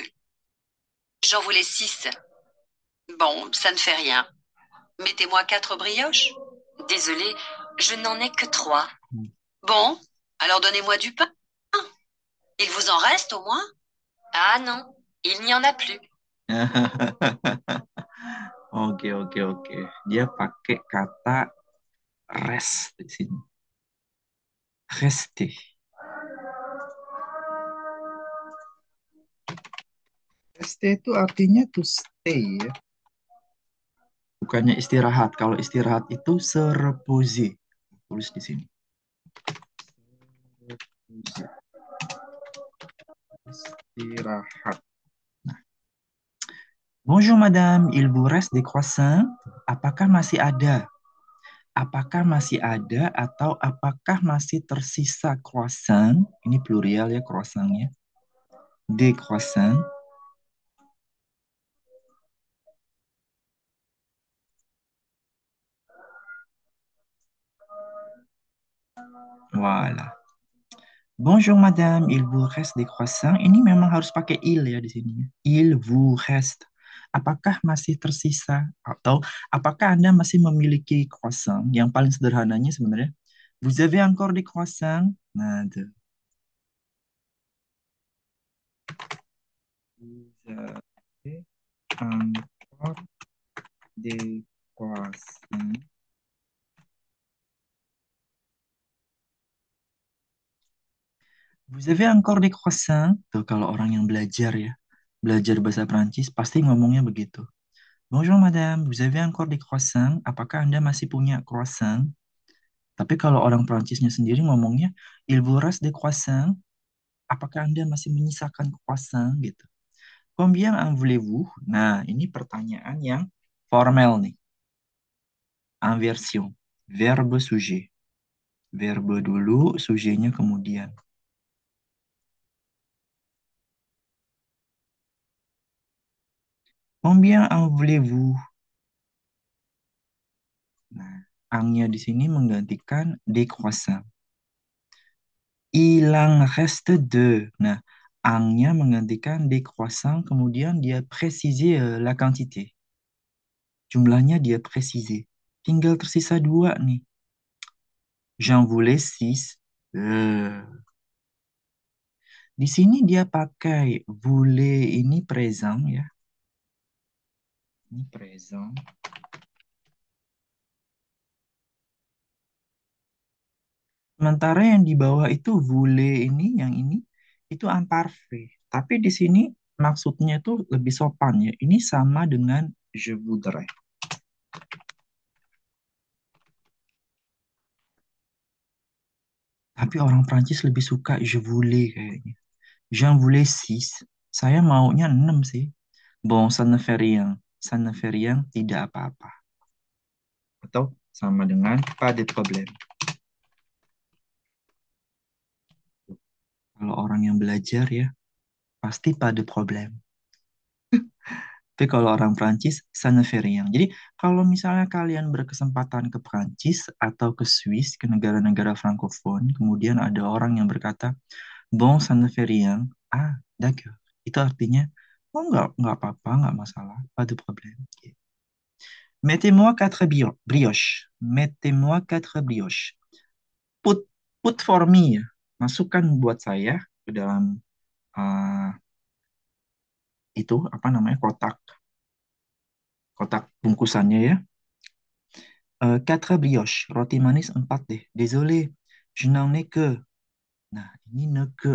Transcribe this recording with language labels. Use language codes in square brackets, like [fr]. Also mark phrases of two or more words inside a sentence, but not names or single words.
[fr] J'en voulais six. Bon, ça ne fait rien. Mettez-moi quatre brioches. Désolée, je n'en ai que trois. Bon, alors donnez-moi du pain. Il vous en reste au moins? Ah non, il n'y en a plus. [id] Oke, oke, oke. Dia pakai kata rest di sini. [fr] Rester. [id] Rester itu artinya [en] to stay [id] ya. Bukannya istirahat. Kalau istirahat itu [fr] se reposer. [id] Tulis di sini. Istirahat. Nah. [fr] Bonjour madame, il vous reste des croissants? [id] Apakah masih ada? Apakah masih ada atau apakah masih tersisa croissant? Ini plurial ya croissantnya. [fr] Des croissants. Voilà. Bonjour madame, il vous reste des croissants? [id] Ini memang harus pakai il ya di sini. [fr] Il vous reste. [id] Apakah masih tersisa atau apakah Anda masih memiliki croissant? Yang paling sederhananya sebenarnya, [fr] vous avez encore des croissants? [id] Nah, itu. [fr] Vous avez encore des croissants? Vous avez encore des croissants? [id] Tuh kalau orang yang belajar ya, belajar bahasa Prancis pasti ngomongnya begitu. [fr] Bonjour madame, vous avez encore des croissants? [id] Apakah Anda masih punya croissant? Tapi kalau orang Prancisnya sendiri ngomongnya, [fr] il vous reste des croissants? [id] Apakah Anda masih menyisakan croissant gitu? [fr] Combien en voulez-vous? [id] Nah, ini pertanyaan yang formal nih. [fr] Inversion. Verbe sujet. [id] Verbe dulu, sujetnya kemudian. [fr] Combien en voulez-vous? [id] Nah, angnya di sini menggantikan [fr] des croissants. Il en reste deux. [id] Nah, angnya menggantikan [fr] des croissants, [id] kemudian dia [fr] préciser la quantité. [id] Jumlahnya dia préciser. Tinggal tersisa dua nih. [fr] J'en voulais six. [id] Di sini dia pakai voulait ini present ya. Ini present. Sementara yang di bawah itu voulait ini, yang ini, itu imparfait. Tapi di sini maksudnya itu lebih sopan ya. Ini sama dengan [fr] je voudrais. [id] Tapi orang Prancis lebih suka [fr] je voulais [id] kayaknya. [fr] J'en voulais six. [id] Saya maunya enam sih. [fr] Bon, ça ne fait rien. Ça ne fait rien, [id] tidak apa-apa. Atau sama dengan [fr] pas de problème. [id] Kalau orang yang belajar ya, pasti [fr] pas de problème. [id] Tapi kalau orang Prancis, [fr] ça ne fait rien. [id] Jadi kalau misalnya kalian berkesempatan ke Prancis atau ke Swiss, ke negara-negara Frankofon, kemudian ada orang yang berkata, [fr] bon, ça ne fait rien. Ah, d'accord. [id] Itu artinya, oh nggak apa-apa, nggak masalah, [fr] pas de problème. Mettez-moi quatre brioches. Mettez-moi quatre brioches. [en] Put, put for me. [id] Masukkan buat saya ke dalam uh, itu apa namanya kotak kotak bungkusannya ya. [fr] Quatre brioches, [id] roti manis empat deh. [fr] Désolé, je n'en ai que. [id] Nah, ini neke.